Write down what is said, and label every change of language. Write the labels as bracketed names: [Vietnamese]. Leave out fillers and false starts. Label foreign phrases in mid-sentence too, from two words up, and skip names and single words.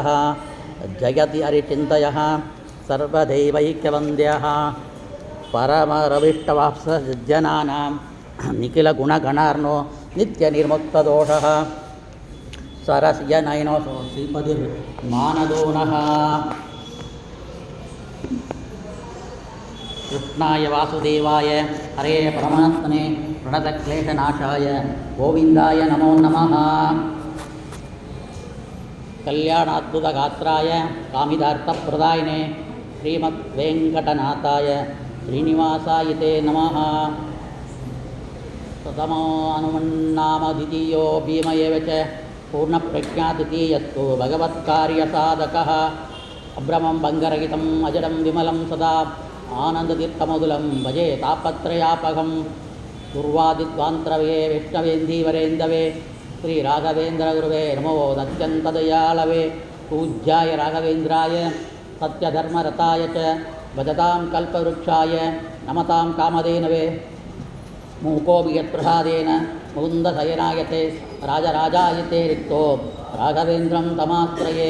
[Sanskrit] ಜಯತಿ ಹರಿಚಿಂತಯಃ ಸರ್ವದೈವೈಕ್ಯವಂದ್ಯಃ ಪರಮರವಿಷ್ಟವಾಪ್ಸಜ್ಜನಾನಾಂ ನಿಖಿಲಗುಣಗಣಾರ್ನೋ ನಿತ್ಯನಿರ್ಮುಕ್ತದೋಷಃ ಸರಸ್ಯ ನಯನೋಸೋ ಶ್ರೀಪತಿರ್ಮಾನದೋನಃ. ಕೃಷ್ಣಾಯ ವಾಸುದೇವಾಯ ಹರೇ ಪರಮಾತ್ಮನೇ ಪ್ರಣತಕ್ಲೇಶನಾಶಾಯ ಗೋವಿಂದಾಯ ನಮೋ ನಮಃ. ಕಲ್ಯಾಣಾದ್ಭುತಗಾತ್ರಾಯ ಕಾಮಿತಾರ್ಥಪ್ರದಾಯಿನೇ ಶ್ರೀಮದ್ವೆಂಕಟನಾಥಾಯ ಶ್ರೀನಿವಾಸಾಯ ನಮಃ. ಪ್ರಥಮೋ ಹನುಮನ್ನಾಮ ದ್ವಿತೀಯೋ ಭೀಮ ಏವ ಚ ಪೂರ್ಣಪ್ರಜ್ಞಾದ್ವಿತೀಯಸ್ತು ಭಗವತ್ಕಾರ್ಯಸಾಧಕಃ. ಅಭ್ರಮಂ ಭಂಗರಹಿತಂ ಅಜಡಂ ವಿಮಲಂ ಸದಾ ಆನಂದತೀರ್ಥಮಧುಲಂ ಭಜೆ ತಾಪತ್ರಯಾಪಹಂ. ದುರ್ವಾದಿದ್ವಾಂತರವೇ ವಿಷ್ಣವೇಂದೀವರೇಂದವೇ ಶ್ರೀ ರಾಘವೇಂದ್ರ ಗುರುವೇ ನಮೋ ಅತ್ಯಂತದಯಾಳವೇ. ಪೂಜ್ಯಾಯ ರಾಘವೇಂದ್ರಾಯ ಸತ್ಯಧರ್ಮರತಾಯ ಚ ಭಜತಾಂ ಕಲ್ಪವೃಕ್ಷಾಯ ನಮತಾಂ ಕಾಮಧೇನವೇ. ಮೂಕೋಪಿ ಯತ್ಪ್ರಸಾದೇನ ಮುಕುಂದಶಯನಾಯತೆ ರಾಜರಾಜಾಯತೆ ರಿಕ್ತೋ ರಾಘವೇಂದ್ರಂ ತಮಾಶ್ರಯೇ.